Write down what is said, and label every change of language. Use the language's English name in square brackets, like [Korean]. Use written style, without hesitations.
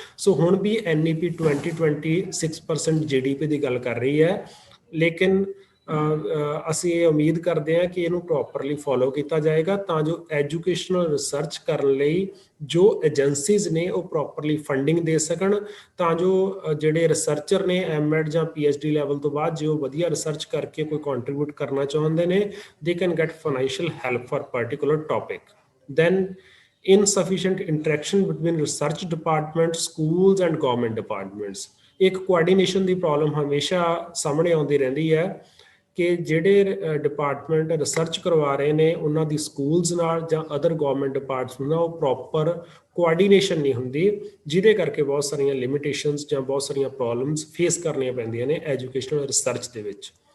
[Punjabi] ਸੋ ਹੁਣ ਵੀ NEP 2020 6% GDP ਦੀ ਗੱਲ ਕਰ ਰਹੀ ਹੈ, ਲੇਕਿਨ ਅਸੀਂ ਇਹ ਉਮੀਦ ਕਰਦੇ ਹਾਂ ਕਿ ਇਹਨੂੰ ਪ੍ਰੋਪਰਲੀ ਫੋਲੋ ਕੀਤਾ ਜਾਏਗਾ ਤਾਂ ਜੋ ਐਜੂਕੇਸ਼ਨਲ ਰਿਸਰਚ ਕਰਨ ਲਈ ਜੋ ਏਜੰਸੀਜ਼ ਨੇ ਉਹ ਪ੍ਰੋਪਰਲੀ ਫੰਡਿੰਗ ਦੇ ਸਕਣ, ਤਾਂ ਜੋ ਜਿਹੜੇ ਰਿਸਰਚਰ ਨੇ M.Ed ਜਾਂ PhD ਲੈਵਲ ਤੋਂ ਬਾਅਦ ਜੋ ਵਧੀਆ ਰਿਸਰਚ ਕਰਕੇ ਕੋਈ ਕੰਟਰੀਬਿਊਟ ਕਰਨਾ ਚਾਹੁੰਦੇ ਨੇ [English] They can get financial help for particular topic. Then insufficient interaction between research departments, schools and government departments। [Punjabi] ਇੱਕ ਕੋਆਰਡੀਨੇਸ਼ਨ ਦੀ ਪ੍ਰੋਬਲਮ ਹਮੇਸ਼ਾ ਸਾਹਮਣੇ ਆਉਂਦੀ ਰਹਿੰਦੀ ਹੈ ਕਿ ਜਿਹੜੇ ਡਿਪਾਰਟਮੈਂਟ ਰਿਸਰਚ ਕਰਵਾ ਰਹੇ ਨੇ ਉਹਨਾਂ ਦੀ ਸਕੂਲਸ ਨਾਲ ਜਾਂ ਅਦਰ ਗਵਰਨਮੈਂਟ ਡਿਪਾਰਟਮੈਂਟਸ ਨਾਲ ਉਹ ਪ੍ਰੋਪਰ ਕੋਆਰਡੀਨੇਸ਼ਨ ਨਹੀਂ ਹੁੰਦੀ, ਜਿਹਦੇ ਕਰਕੇ ਬਹੁਤ ਸਾਰੀਆਂ ਲਿਮਿਟੇਸ਼ਨਸ ਜਾਂ ਬਹੁਤ ਸਾਰੀਆਂ ਪ੍ਰੋਬਲਮਸ ਫੇਸ ਕਰਨੀਆਂ ਪੈਂਦੀਆਂ ਨੇ ਐਜੂਕੇਸ਼ਨਲ ਰਿਸਰਚ ਦੇ ਵਿੱਚ।